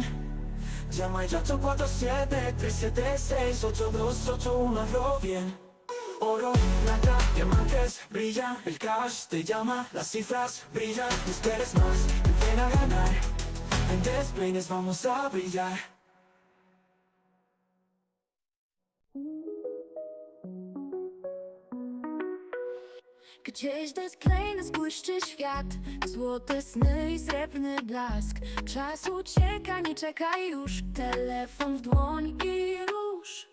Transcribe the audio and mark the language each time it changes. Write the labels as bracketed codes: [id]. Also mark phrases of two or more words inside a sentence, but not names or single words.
[es] Llama ya 847 376 8281, hazlo bien. Oro, plata, diamantes, brilla, el cash te llama, las cifras brillan, no esperes más, ven a ganar. En Despeines vamos a brillar. [pl] Gdzieś Despeines błyszczy świat, złote sny i srebrny blask. Czas ucieka, nie czekaj już, telefon w dłoń i rusz.